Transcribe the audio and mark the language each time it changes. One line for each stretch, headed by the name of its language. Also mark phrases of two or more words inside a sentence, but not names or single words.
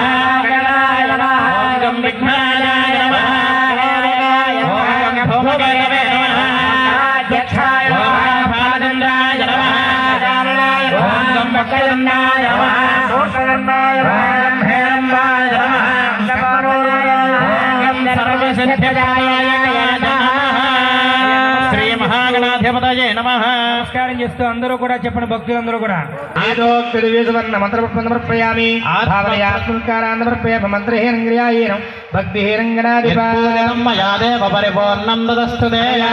Sanskrit: गणाय नमः। ओम गं विघ्नाय नमः। ओम गं भूमकेतवे नमः। अध्यक्षाय नमः। ओम बालचन्द्राय नमः। ओम गं वक्रतुण्डाय नमः। सूत्रदण्डाय ओम गं हेरम्बाय नमः। శ్రీ మహాగణాధిపతయే నమః.
Telugu: నమస్కారం చేస్తూ అందరూ కూడా చెప్పండి, భక్తులందరూ కూడా
Sanskrit: సమర్పయామి యత్పూజితం మయా దేవ పరిపూర్ణం దదస్తు తే.